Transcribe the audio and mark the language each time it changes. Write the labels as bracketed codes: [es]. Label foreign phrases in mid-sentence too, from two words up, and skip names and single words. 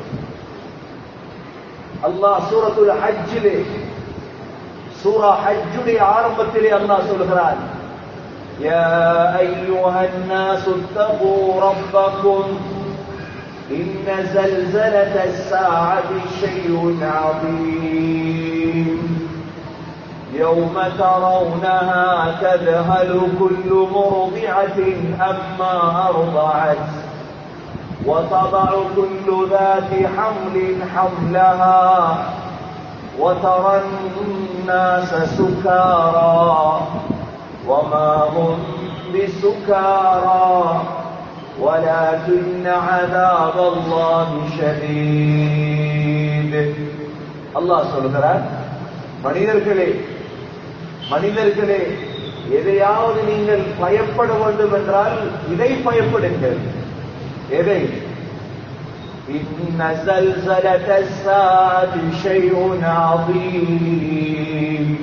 [ta] அல்லாஹ் சூரத்துல் ஹஜ்ஜிலே, சூரா ஹஜ்ஜுடைய ஆரம்பத்திலே அல்லாஹ் சொல்கிறார், [ar] يا أيها الناس اتقوا ربكم إن زلزلة الساعة شيء அதீம் يوم ترونها تذهل كل مرضعة عما أرضعت وتضع كل ذات حمل حملها وترى الناس سكارى وما هم بسكارى ولكن عذاب الله شديد. [ta] الله சொல்கிறார், மனிதர்களே, எதையாவது நீங்கள் பயப்பட வேண்டும் என்றால் இதை பயப்படுங்கள். எதை? [ar] إن زلزلة الساعة شيء عظيم.